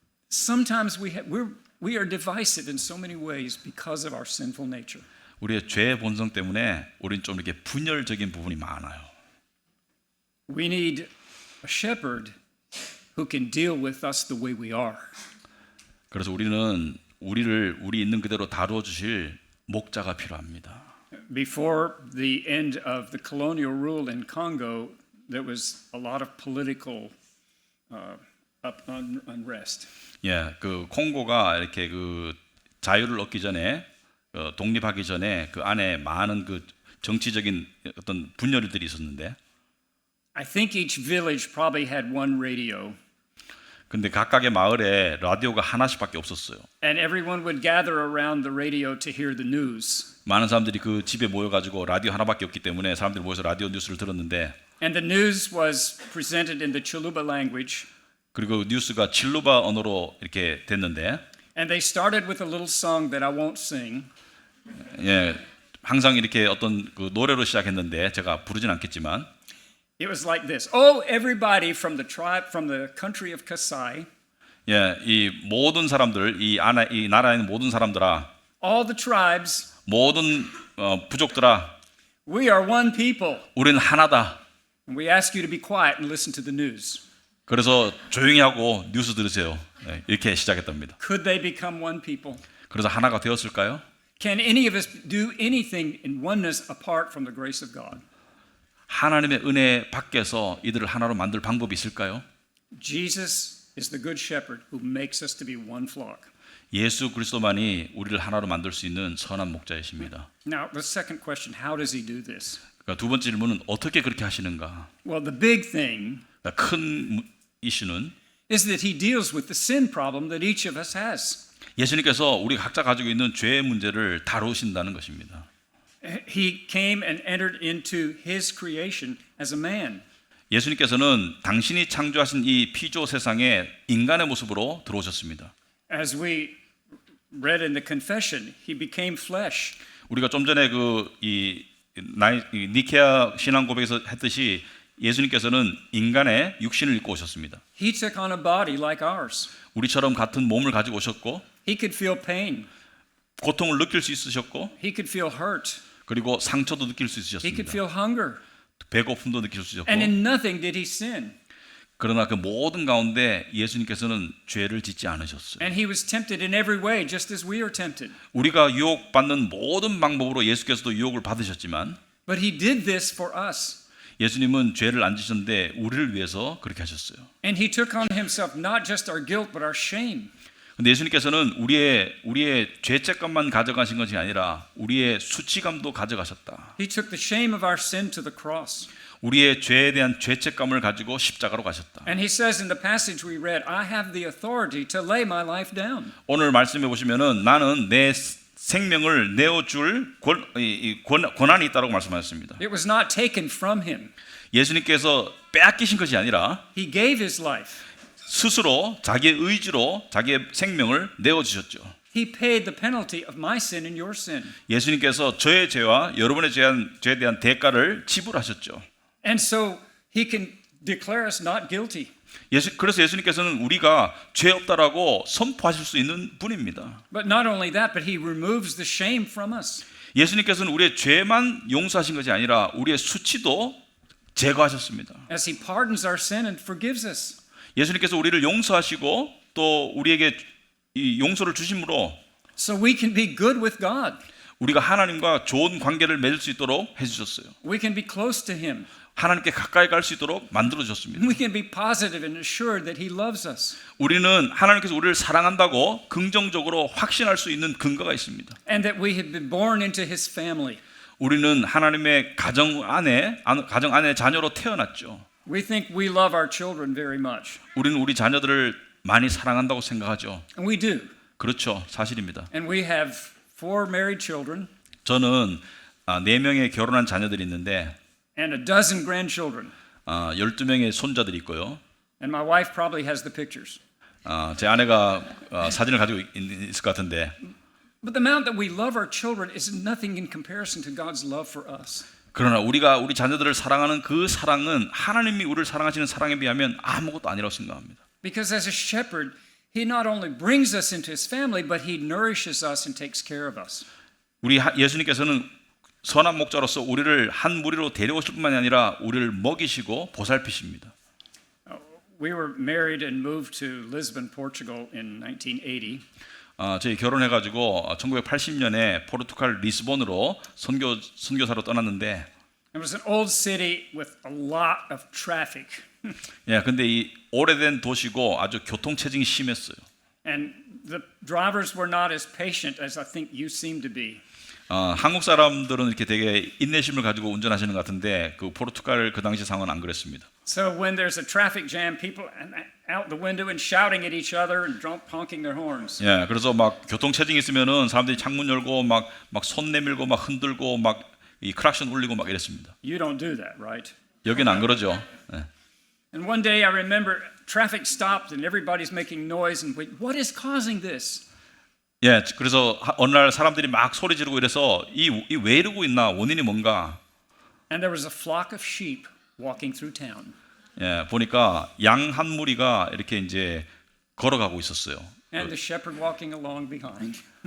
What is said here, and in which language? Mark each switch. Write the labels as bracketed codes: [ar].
[en] Sometimes we are divisive in so many ways because of our sinful nature. [ko] 우리의 죄의 본성 때문에 우리는 좀 이렇게 분열적인 부분이 많아요. [en] We need a shepherd who can deal with us the way we are. [ko] 그래서 우리는 우리 있는 그대로 다루어 주실 목자가 필요합니다. [en] Before the end of the colonial rule in Congo, there was a lot of political unrest. [ko] 예, 그 콩고가 이렇게 그 자유를 얻기 전에 독립하기 전에 그 안에 많은 그 정치적인 어떤 분열들이 있었는데, [en] I think each village probably had one radio, [ko] 근데 각각의 마을에 라디오가 하나씩밖에 없었어요. [en] and everyone would gather around the radio to hear the news. [ko] 많은 사람들이 그 집에 모여가지고 라디오 하나밖에 없기 때문에 사람들이 모여서 라디오 뉴스를 들었는데, [en] And the news was presented in the Chiluba language, [ko] 그리고 뉴스가 칠루바 언어로 이렇게 됐는데, [en] and they started with a little song that I won't sing. [ko] 예, 항상 이렇게 어떤 그 노래로 시작했는데 제가 부르진 않겠지만, [en] It was like this: Oh, everybody from the country of Kasai, [ko] 예, 이 모든 사람들, 이 나라에 있는 모든 사람들아, [en] all the tribes, [ko] 모든 부족들아, [en] we are one people. [ko] 우리는 하나다. [en] And we ask you to be quiet and listen to the news. [ko] 그래서 조용히 하고 뉴스 들으세요. 예, 이렇게 시작했답니다. [en] Could they become one people? [ko] 그래서 하나가 되었을까요? [en] Can any of us do anything in oneness apart from the grace of God? [ko] 하나님의 은혜 밖에서 이들을 하나로 만들 방법이 있을까요? [en] Jesus is the good shepherd who makes us to be one flock. [ko] 예수 그리스도만이 우리를 하나로 만들 수 있는 선한 목자이십니다. [en] Now, the second question, how does he do this? [ko] 그러니까 두 번째 질문은 어떻게 그렇게 하시는가? [en] Well, the big thing [ko] 그러니까 큰 이슈는 [en] is that he deals with the sin problem that each of us has. [ko] 예수님께서 우리 각자 가지고 있는 죄의 문제를 다루신다는 것입니다. [en] He came and entered into his creation as a man. [ko] 예수님께서는 당신이 창조하신 이 피조 세상에 인간의 모습으로 들어오셨습니다. [en] As we read in the confession, he became flesh. [ko] 우리가 좀 전에 이 니케아 신앙 고백에서 했듯이 예수님께서는 인간의 육신을 입고 오셨습니다. [en] He took on a body like ours. [ko] 우리처럼 같은 몸을 가지고 오셨고, [en] He could feel pain. [ko] 고통을 느낄 수 있으셨고, [en] He could feel hurt. [ko] 그리고 상처도 느낄 수 [en] He could [ko] 있으셨습니다. [en] feel hunger. [ko] 배고픔도 느낄 수 있었고, [en] And in nothing did he sin. [ko] 그러나 그 모든 가운데 예수님께서는 죄를 짓지 않으셨어요. [en] And he was tempted in every way, just as we are tempted. [ko] 우리가 유혹받는 모든 방법으로 예수께서도 유혹을 받으셨지만, [en] But he did this for us. [ko] 예수님은 죄를 안 지셨는데 우리를 위해서 그렇게 하셨어요. [en] And he took on himself not just our guilt, but our shame. [ko] 근데 예수님께서는 우리의 죄책감만 가져가신 것이 아니라 우리의 수치감도 가져가셨다. [en] He took the shame of our sin to the cross. [ko] 우리의 죄에 대한 죄책감을 가지고 십자가로 가셨다. [en] And he says in the passage we read, I have the authority to lay my life down. [ko] 오늘 말씀해 보시면은 나는 내 생명을 내어줄 권한이 있다고 말씀하셨습니다. [en] It was not taken from him. [ko] 예수님께서 빼앗기신 것이 아니라 [en] He gave his life. [ko] 스스로 자기의 의지로 자기의 생명을 내어주셨죠. [en] He paid the penalty of my sin and your sin. [ko] 예수님께서 저의 죄와 여러분의 죄에 대한 대가를 지불하셨죠. [en] And so he can declare us not guilty. [ko] 그래서 예수님께서는 우리가 죄 없다라고 선포하실 수 있는 분입니다. [en] But not only that, but he removes the shame from us. [ko] 예수님께서는 우리의 죄만 용서하신 것이 아니라 우리의 수치도 제거하셨습니다. [en] As he pardons our sin and forgives us. [ko] 예수님께서 우리를 용서하시고 또 우리에게 이 용서를 주심으로 [en] So we can be good with God. [ko] 우리가 하나님과 좋은 관계를 맺을 수 있도록 해주셨어요. [en] We can be close to him. [ko] 하나님께 가까이 갈 수 있도록 만들어 주셨습니다. [en] We can be positive and assured that he loves us. [ko] 우리는 하나님께서 우리를 사랑한다고 긍정적으로 확신할 수 있는 근거가 있습니다. [en] And that we have been born into his family. [ko] 우리는 하나님의 가정 안에 자녀로 태어났죠. [en] We think we love our children very much. [ko] 우리는 우리 자녀들을 많이 사랑한다고 생각하죠. [en] And we do. [ko] 그렇죠, 사실입니다. [en] And we have 4 married children [ko] 저는 4명의 결혼한 자녀들이 있는데 [en] and a dozen grandchildren. [ko] 12명의 손자들이 있고요. [en] And my wife probably has the pictures. [ko] 제 아내가 사진을 가지고 있을 것 같은데 [en] But the amount that we love our children is nothing in comparison to God's love for us. [ko] 그러나 우리가 우리 자녀들을 사랑하는 그 사랑은 하나님이 우리를 사랑하시는 사랑에 비하면 아무것도 아니라고 생각합니다. [en] Because as a shepherd, he not only brings us into his family, but he nourishes us and takes care of us. [ko] 우리 예수님께서는 선한 목자로서 우리를 한 무리로 데려오실 뿐만이 아니라 우리를 먹이시고 보살피십니다. [en] We were married and moved to Lisbon, Portugal in 1980. [ko] 저희 결혼해가지고 1980년에 포르투갈 리스본으로 선교사로 떠났는데 [en] It was an old city with a lot of traffic. [ko] 예, 근데 이 오래된 도시고 아주 교통체증이 심했어요. [en] And the drivers were not as patient as I think you seem to be. [ko] 한국 사람들은 이렇게 되게 인내심을 가지고 운전하시는 것 같은데 그 포르투갈 그 당시 상황은 안 그랬습니다. [en] So when there's a traffic jam, people out the window and shouting at each other and honking their horns. [ko] 예, 그래서 막 교통체증이 있으면은 사람들이 창문 열고 막 손 내밀고 막 흔들고 막 이 크락션 울리고 막 이랬습니다. [en] You don't do that, right? [ko] 여기는 안 그러죠. 예. [en] And one day I remember traffic stopped and everybody's making noise and what is causing this? [ko] 예, 그래서 어느 날 사람들이 막 소리 지르고 이래서 이 왜 이러고 있나 원인이 뭔가. [en] And there was a flock of sheep walking through town. [ko] 예, 보니까 양 한 무리가 이렇게 이제 걸어가고 있었어요. [en] And the shepherd walking along behind.